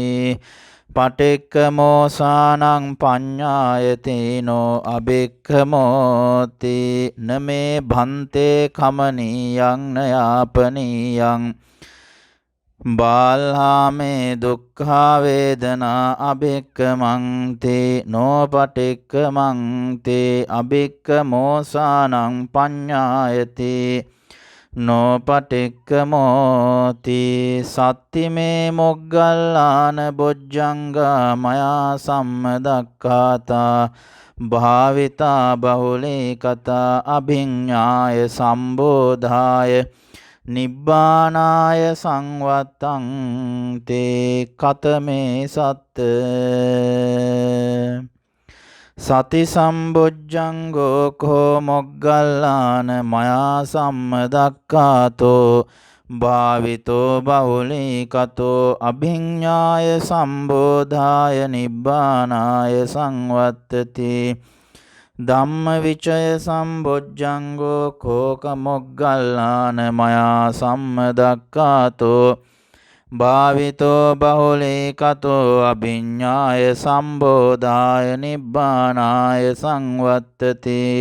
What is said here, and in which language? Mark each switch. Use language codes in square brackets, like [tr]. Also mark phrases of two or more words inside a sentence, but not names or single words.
[pi] පටික්කමෝසානං පඤ්ඤායතේනෝ අභික්ඛමෝති නමේ භන්තේ කමනීයං නයාපනීයං බාල්හාමේ දුක්ඛා වේදනා අභික්ඛමන්ති නොපටික්ඛමන්ති අභික්ඛමෝසානං පඤ්ඤායති නොපටික්කමෝති සත්තිමේ මොග්ගල්ලාන බොජ්ජංගා මයා සම්මදක්ඛාතා භාවිතා බහුලේ කතා අභිඤ්ඤාය සම්බෝධාය නිබ්බානාය සංවත්තං තේ කතමේ සත්ත සති සම්බොජ්ජංගෝ කෝ මොග්ගල්ලාන මයා සම්මදක්ඛාතෝ භාවිතෝ බහුලී කතෝ අභිඤ්ඤාය සම්බෝධාය නිබ්බානාය සංවත්තති ධම්මවිචය සම්බොජ්ජංගෝ කෝක මොග්ගල්ලාන මයා සම්මදක්ඛාතෝ භාවිතෝ බහුලී කතෝ අභිඤ්ඤාය සම්බෝධාය නිබ්බානාය සංවත්තති